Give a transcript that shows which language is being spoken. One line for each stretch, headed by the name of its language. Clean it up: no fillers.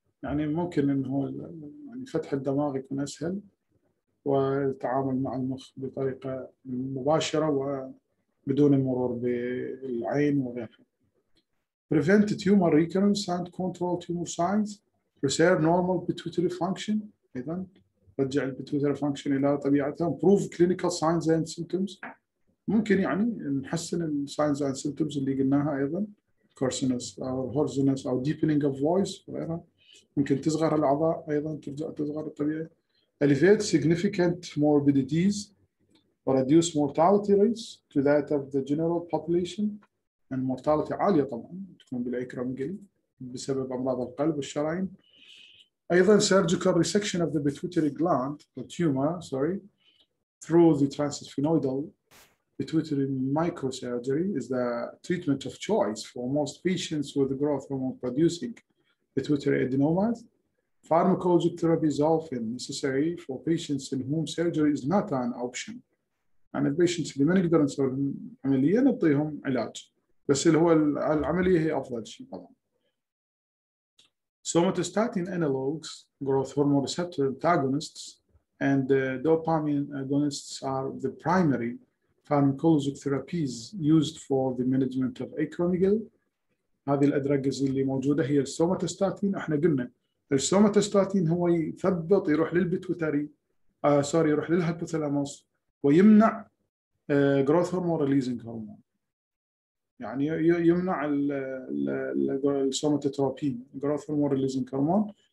Arabic: يعني ممكن إنه يعني فتح الدماغ يكون أسهل والتعامل مع المخ بطريقة مباشرة وبدون المرور بالعين وغيرها.
English: Prevent tumor recurrence and control tumor size. Preserve normal pituitary function.
Arabic: أيضا رجع البيتويتري فانكشن إلى طبيعتها.
English: Improve clinical signs and symptoms.
Arabic: ممكن يعني نحسن الساينز اند سيمبتومز اللي قلناها ايضا، كورسنس او هورزنس او
English: deepening of voice
Arabic: وغيرها. ممكن تصغر الاعضاء ايضا، ترجع تصغر الطبيعي.
English: Alleviate significant morbidities or reduce mortality rates to that of the general population. and mortality
Arabic: عاليه طبعا تكون بالاكروميجالي بسبب امراض القلب والشرايين. ايضا
English: surgical resection of the pituitary gland or tumor through the transsphenoidal pituitary microsurgery is the treatment of choice for most patients with growth hormone producing pituitary adenomas. Pharmacologic therapy is often necessary for patients in whom surgery is not an option.
Arabic: يعني البيشنتس اللي ما نقدر نسوي لهم عمليه نعطيهم علاج، بس اللي هو العمليه هي افضل شيء طبعا.
English: Somatostatin analogs, growth hormone receptor antagonists, and dopamine agonists are the primary pharmacologic therapies used for the management of acromegaly.
Arabic: هذه الادراج اللي موجوده هي السوماتوستاتين. احنا قلنا السوماتوستاتين هو يثبط، يروح للبيتويتري يروح للهيبوثالاموس ويمنع جروث هرمون ريليزنج هرمون، يعني يمنع السوماتوتروبين جروث هرمون ريليزنج هرمون.